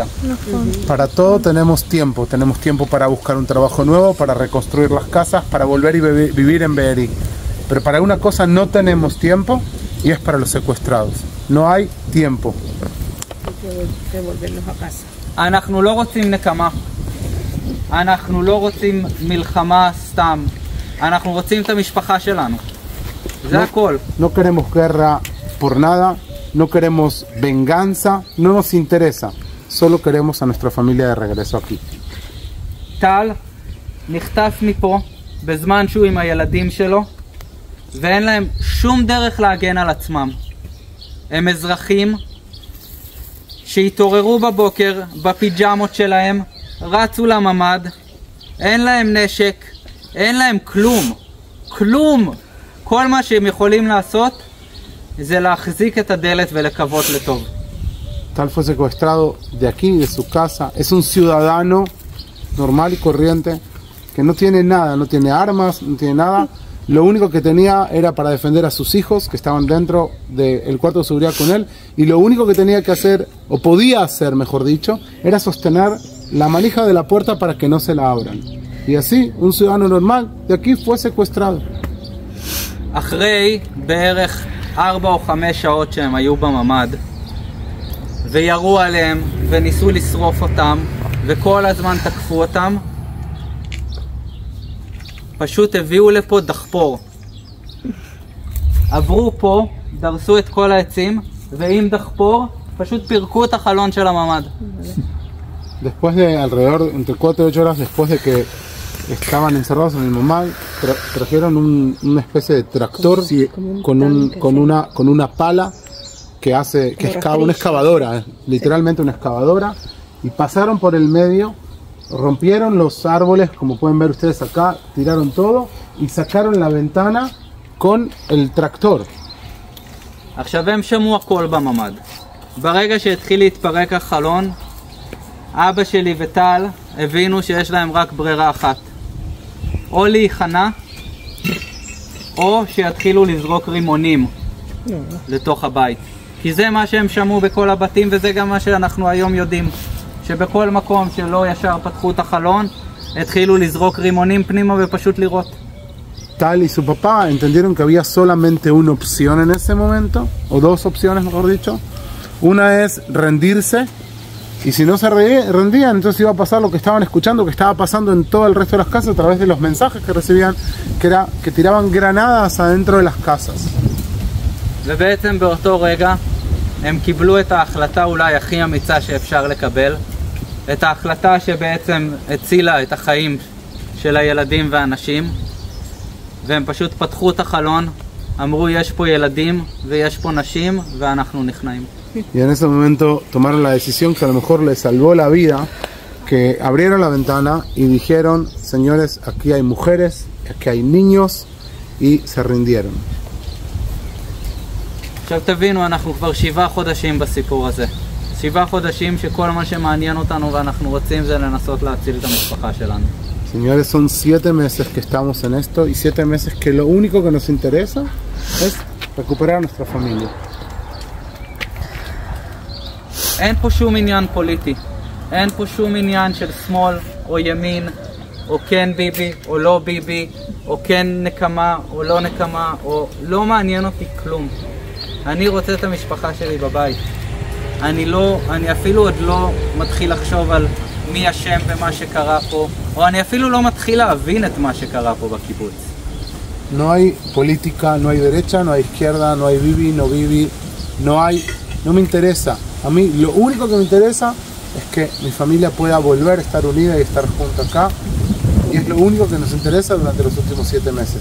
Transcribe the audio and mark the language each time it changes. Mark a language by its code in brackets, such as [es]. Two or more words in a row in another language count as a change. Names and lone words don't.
[es] Para todo tenemos tiempo para buscar un trabajo nuevo, para reconstruir las casas, para volver y vivir en Be'eri. Pero para una cosa no tenemos tiempo y es para los secuestrados. No hay tiempo. devolverlos a casa. [he] אנחנו לא רוצים נקמה. אנחנו לא רוצים מלחמה סתם. אנחנו רוצים את המשפחה שלנו. זה הכל. [es] No queremos guerra por nada, no queremos venganza, no nos interesa. Solo queremos a nuestra familia de regreso aquí. [he] טל נחטף מפה בזמן שהוא עם הילדים שלו, ואין להם שום דרך להגן על עצמם. הם אזרחים שהתעוררו בבוקר בפיג'מות שלהם, רצו לממד, אין להם נשק, אין להם כלום. כל מה שהם יכולים לעשות זה להחזיק את הדלת ולקוות לטוב. [es] Tal fue secuestrado de aquí, de su casa. Es un ciudadano normal y corriente que no tiene nada, no tiene armas, no tiene nada. Lo único que tenía era para defender a sus hijos que estaban dentro del cuarto de seguridad con él. Y lo único que tenía que hacer, o podía hacer mejor dicho, era sostener la manija de la puerta para que no se la abran. Y así, un ciudadano normal de aquí fue secuestrado. [he] אחרי בערך 4 או 5 שעות שהם היו בממד וירו עליהם וניסו לשרוף אותם וכל הזמן תקפו אותם, פשוט הביאו לפה דחפור. עברו פה, דרסו את כל העצים ועם דחפור פשוט פירקו את החלון של הממד. [es] Después de alrededor, entre 4 y 8 horas después de que estaban encerrados en el mamad, trajeron una especie de tractor con una pala que es una excavadora, literalmente una excavadora, y pasaron por el medio, rompieron los árboles, como pueden ver ustedes acá, tiraron todo y sacaron la ventana con el tractor. [he] עכשיו הם שמעו הכל בממד. ברגע שהתחיל להתפרק החלון, אבא שלי וטל הבינו שיש להם רק ברירה אחת. או להיכנע, או שיתחילו לזרוק רימונים לתוך הבית. כי זה מה שהם שמעו בכל הבתים, וזה גם מה שאנחנו היום יודעים. שבכל מקום שלא ישר פתחו את החלון, התחילו לזרוק רימונים פנימה ופשוט לירות. [es] Tal y su papá entendieron que había solamente una opción en ese momento, o dos opciones mejor dicho. Una es rendirse, y si no se rendían, entonces iba a pasar lo que estaban escuchando, que estaba pasando en todo el resto de las casas a través de los mensajes que recibían, que era que tiraban granadas adentro de las casas. [he] ובעצם באותו רגע הם קיבלו את ההחלטה אולי הכי אמיצה שאפשר לקבל, את ההחלטה שבעצם הצילה את החיים של הילדים והאנשים, והם פשוט פתחו את החלון, אמרו יש פה ילדים ויש פה נשים ואנחנו נכנעים. [es] Y en ese momento tomaron la decisión que a lo mejor les salvó la vida, que abrieron la ventana y dijeron, señores, aquí hay mujeres, aquí hay niños, y se rindieron. [he] עכשיו תבינו, אנחנו כבר 7 חודשים בסיפור הזה. 7 חודשים שכל מה שמעניין אותנו ואנחנו רוצים זה לנסות להציל את המשפחה שלנו. [es] Señores, son 7 meses que estamos en esto y 7 meses que lo único que nos interesa es recuperar a nuestra familia. [he] אין פה שום עניין פוליטי. אין פה שום עניין של שמאל או ימין, או כן ביבי או לא ביבי, או כן נקמה או לא נקמה, או לא מעניין אותי כלום. אני רוצה את המשפחה שלי בבית. אני אפילו עוד לא מתחיל לחשוב על מי אשם במה שקרה פה, או אני אפילו לא מתחיל להבין את מה שקרה פה בקיבוץ. [es] No hay política, no hay derecha, no hay izquierda, no hay bibi, no bibi, no me interesa. A mí lo único que me interesa es que mi familia pueda volver a estar unida y estar junta acá, y es lo único que nos interesa durante los últimos 7 meses.